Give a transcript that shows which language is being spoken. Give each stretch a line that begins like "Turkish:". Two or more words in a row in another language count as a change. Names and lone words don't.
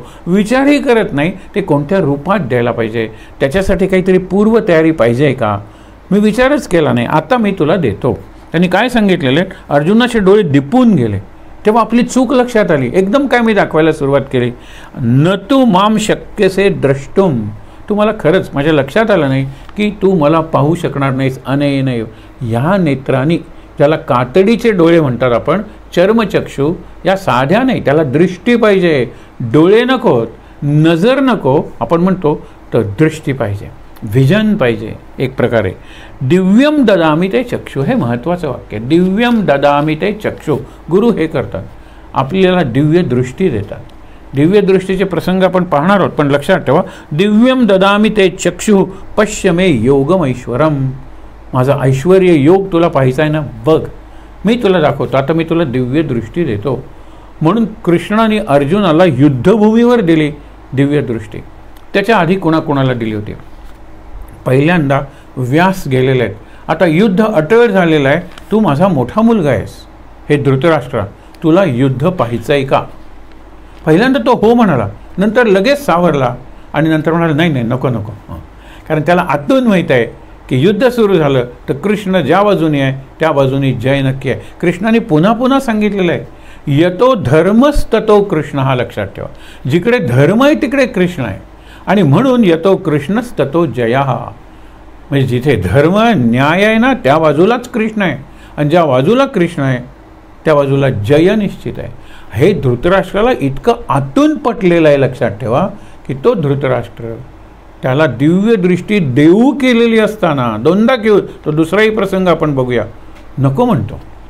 Marathi: विचारही करत नाही ते कोणत्या रूपात द्यायला पाहिजे, त्याच्यासाठी काहीतरी पूर्वतयारी पाहिजे का. मी विचारच केला नाही, आता मी तुला देतो. त्यांनी काय सांगितलेलं आहे, अर्जुनाचे डोळे दिपून गेले. तेव्हा आपली चूक लक्षात आली. एकदम काय मी दाखवायला सुरुवात केली.
Sanskrit: न तू माम शक्यसे द्रष्टुम.
Marathi: तू मला खरंच माझ्या लक्षात आलं नाही की तू मला पाहू शकणार नाहीस. अनयनय, ह्या नेत्रांनी, ज्याला कातडीचे डोळे म्हणतात आपण, चर्मचक्षु, या साध्या नाही, त्याला दृष्टी पाहिजे. डोळे नकोत, नजर नको आपण म्हणतो, तर दृष्टी पाहिजे, व्हिजन पाहिजे एक प्रकारे.
Sanskrit: दिव्यम ददामी ते चक्षु,
Marathi: हे महत्त्वाचं वाक्य.
Sanskrit: दिव्यम ददामी ते चक्षु.
Marathi: गुरु हे करतात, आपल्याला दिव्य दृष्टी देतात. दिव्य दृष्टीचे प्रसंग आपण पाहणार आहोत, पण लक्षात ठेवा,
Sanskrit: दिव्यम ददामी ते चक्षु पश्य मे योगमैश्वरम.
Marathi: माझा ऐश्वर्य योग तुला पाहायचा आहे ना, बघ मी तुला दाखवतो. आता मी तुला दिव्य दृष्टी देतो. म्हणून कृष्णाने अर्जुनाला युद्धभूमीवर दिली दिव्य दृष्टी. त्याच्या आधी कोणाकोणाला दिली होती? पहिल्यांदा व्यास गेलेले आहेत. आता युद्ध अटळ झालेलं आहे. तू माझा मोठा मुलगा आहेस, हे धृतराष्ट्र, तुला युद्ध पाहायचं आहे का? पहिल्यांदा तो हो म्हणाला, नंतर लगेच सावरला आणि नंतर म्हणाला नाही नाही नको नको. कारण त्याला आतून माहीत आहे की युद्ध सुरू झालं तर कृष्ण ज्या बाजूने आहे त्या बाजूने जय नक्की आहे. कृष्णाने पुन्हा पुन्हा सांगितलेलं आहे,
Sanskrit: यतो धर्मस्ततो कृष्ण.
Marathi: हा लक्षात ठेवा, जिकडे धर्म आहे तिकडे कृष्ण आहे. आणि म्हणून
Sanskrit: यतो कृष्णस्ततो जया.
Marathi: म्हणजे जिथे धर्म न्याय आहे ना त्या बाजूलाच कृष्ण आहे, आणि ज्या बाजूला कृष्ण आहे त्या बाजूला जय निश्चित आहे. हे धृतराष्ट्राला इतकं आतून पटलेलं आहे, लक्षात ठेवा, की तो धृतराष्ट्र त्याला दिव्य दृष्टी देऊ केलेली असताना दोनदा घेऊ, तो दुसराही प्रसंग आपण बघूया, नको म्हणतो.